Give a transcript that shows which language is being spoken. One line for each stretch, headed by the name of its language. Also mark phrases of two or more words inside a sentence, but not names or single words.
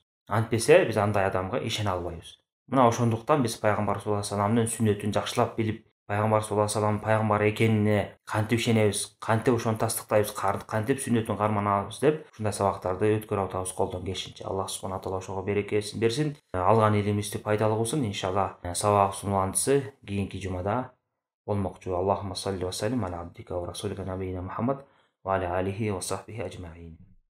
Kyrgyz: Антпесе биз андай адамга ишене албайбыз. Мына ошондуктан биз пайгамбар
Arabic: صلى الله عليه وسلم
Kyrgyz: сүннөтүн жакшылап билип, пайгамбар
Arabic: صلى الله عليه وسلم
Kyrgyz: пайгамбар экенине кантип ишенебиз, кантип ошону тастыктайбыз, кантип сүннөтүн карманабыз деп ушундай сабактарды өткөрүп атабыз колдон келишинче. Аллах субхана таала ошого берекесин берсин, алган илимибизди пайдалуу кылсын. Иншалла сабагыбыздын уландысы кийинки жумада болмокчу.
Arabic: اللهم صل وسلم على عبدك ورسولك نبينا محمد وعلى آله وصحبه أجمعين.